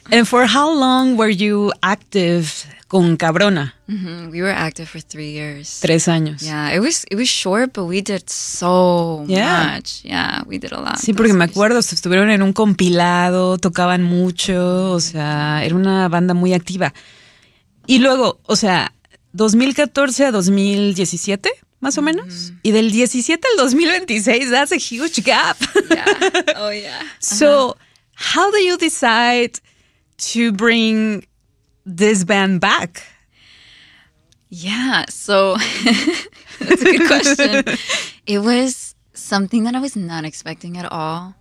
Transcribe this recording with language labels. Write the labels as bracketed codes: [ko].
[en] and for how long were you active con Cabrona? Mm-hmm. We were active for 3 years. [es] 3 años. [en] Yeah, it was short, but we did so much. Yeah, we did a lot. [es] Sí, porque me acuerdo, se estuvieron en un compilado, tocaban mucho, o sea, era una banda muy activa. Y luego, o sea, 2014 a 2017, más o menos. Mm-hmm. Y del 17 al 2026, [en] that's a huge gap. Yeah. Oh, yeah. Uh-huh. So, how do you decide to bring this band back? Yeah, so, that's a good question. It was something that I was not expecting at all.